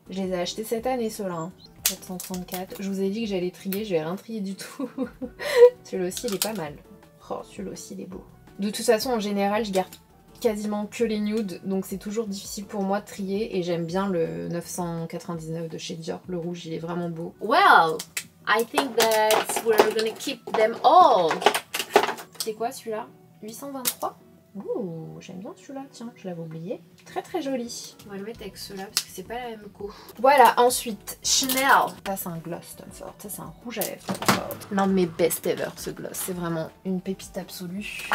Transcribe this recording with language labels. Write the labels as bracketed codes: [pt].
[fr] Je les ai achetés cette année, ceux-là. Hein. 434. Je vous ai dit que j'allais trier, je vais rien trier du tout. Celui-là aussi, il est pas mal. Oh, celui-là aussi, il est beau. De toute façon, en général, je garde quasiment que les nudes, donc c'est toujours difficile pour moi de trier. Et j'aime bien le 999 de chez Dior. Le rouge, il est vraiment beau. [en] Well, I think that we're gonna keep them all. [fr] C'est quoi celui-là? 823. Ouh, j'aime bien celui-là, tiens, je l'avais oublié. Très très joli. On va le mettre avec ceux-là parce que c'est pas la même co. Voilà, ensuite, Chanel. Ça c'est un gloss Tom Ford, ça c'est un rouge à lèvres Tom Ford. L'un de mes [en] best ever [fr] ce gloss, c'est vraiment une pépite absolue.